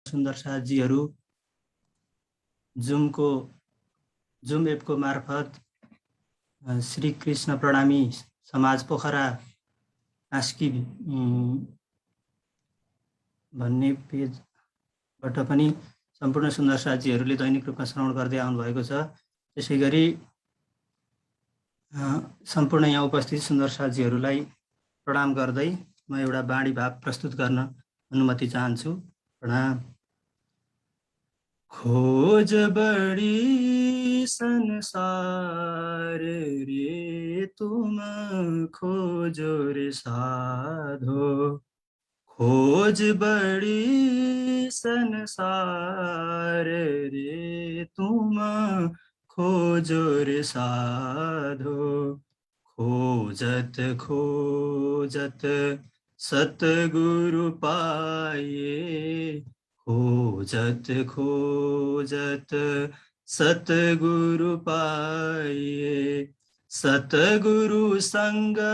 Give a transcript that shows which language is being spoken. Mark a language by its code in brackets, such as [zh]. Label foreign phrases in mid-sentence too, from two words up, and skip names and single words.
[ne] सुन्दर साथीहरू जुम एपको मार्फत श्री कृष्ण प्रणामी समाज पोखरा आस्की भन्ने पेजबाट पनि सम्पूर्ण सुन्दर साथीहरूले दैनिक रूपमा श्रवण गर्दै आउनुभएको छ। त्यसैगरी सम्पूर्ण यहाँ उपस्थित सुन्दर साथीहरूलाई प्रणाम गर्दै म एउटा बाणी भाव प्रस्तुत गर्न अनुमति चाहन्छु। प्रणाम। [hi] खोज बड़ी संसार रे तुम खोजो रे साधो, खोज बड़ी संसार रे तुम खोजो रे साधो, खोजत खोजत सतगुरु पाए, खोजत खोजत सतगुरु पाए, सतगुरु संग